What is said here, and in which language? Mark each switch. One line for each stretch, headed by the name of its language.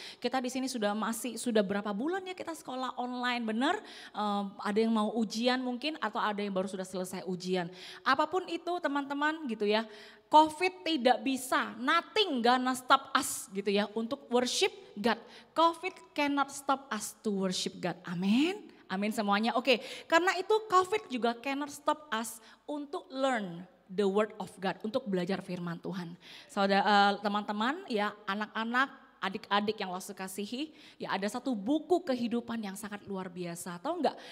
Indonesian: Kita di sini sudah berapa bulan ya kita sekolah online, benar? Ada yang mau ujian mungkin atau ada yang baru sudah selesai ujian. Apapun itu teman-teman gitu ya, COVID tidak bisa,
English: nothing gonna stop us
Indonesian: gitu ya untuk
English: worship God. COVID cannot stop us to worship God, amin.
Indonesian: Amin semuanya. Oke, karena itu COVID juga
English: cannot stop us
Indonesian: untuk
English: learn the word of God,
Indonesian: untuk belajar firman Tuhan. Saudara, teman-teman ya, anak-anak, adik-adik yang Los kasihi, ya ada satu buku kehidupan yang sangat luar biasa. Tahu enggak?